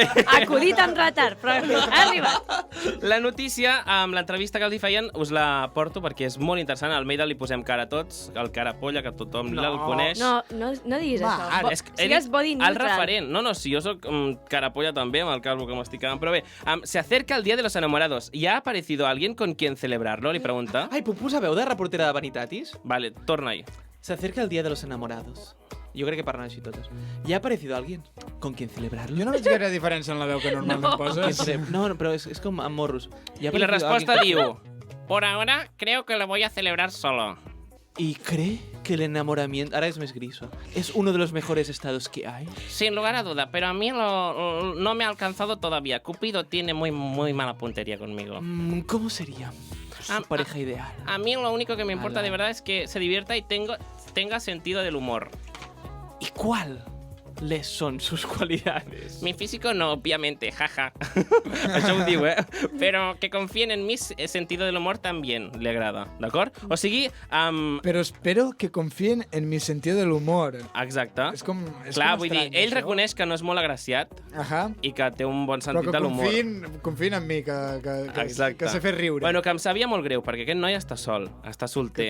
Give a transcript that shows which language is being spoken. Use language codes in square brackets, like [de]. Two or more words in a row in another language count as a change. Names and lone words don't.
[ca] Acudit amb retard, però ha arribat. La notícia, amb l'entrevista que els hi feien, us la porto perquè és molt interessant. A Almeida li posem cara a tots, el cara polla, que tothom el coneix. No diguis això. Ara, Sigues [en] body neutral. [ca] El referent. No, si jo soc cara polla també, amb el calvo que m'estic quedant. Però bé, [es] se acerca el Día de los Enamorados. ¿Ya ha aparecido alguien con quien celebrarlo? [ca] Li pregunta. Ai, puc posar veu de reportera de Vanitatis? Vale, torna ahí. [es] Se acerca el Día de los Enamorados. [ca] Jo crec que parlen així totes. [es] ¿Ya ha aparecido alguien con quien celebrarlo? [ca] Jo no veig gaire diferència en la veu que normalment poses. No, però és com amb morros. I la resposta diu... [es] Por ahora, creo que lo voy a celebrar solo. ¿Y cree que el enamoramiento... Ahora es más griso. ¿Es uno de los mejores estados que hay? Sin lugar a duda, pero a mí no me ha alcanzado todavía. Cupido tiene muy mala puntería conmigo. ¿Cómo sería su pareja ideal? A mí lo único que me importa de verdad es que se divierta y tenga sentido del humor. ¿Y cuáles son sus cualidades? Mi físico no, obviamente, jaja. [ca] Això ho diu, Però que confien en mi [es] sentido del humor también le agrada, [ca] d'acord? O sigui... Però espero que confien en mi [es] sentido del humor. [ca] Exacte. És com Clar, vull dir, estrany, ell reconeix que no és molt agraciat i que té un bon sentit de l'humor. Però que confien en mi, que sé fer riure. Bueno, que em sabia molt greu, perquè aquest noi està sol, està solter.